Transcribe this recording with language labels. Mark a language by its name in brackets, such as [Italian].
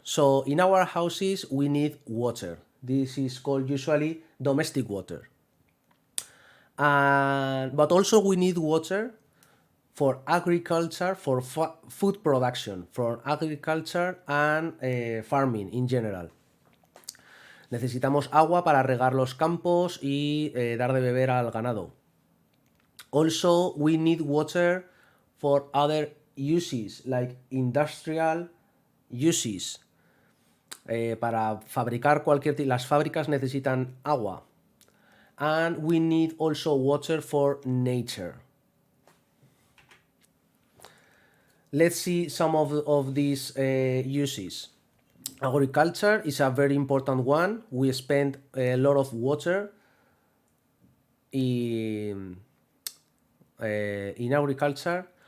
[English] So in our houses we need water. This is called usually domestic water. But also we need water for agriculture, for food production, for agriculture and farming in general. [Spanish] Necesitamos agua para regar los campos y dar de beber al ganado. [English] Also, we need water for other uses, like industrial uses. [Spanish] Para fabricar las fábricas necesitan agua. [English] And we need also water for nature. Let's see some of these uses. Agriculture is a very important one. We spend a lot of water in agriculture.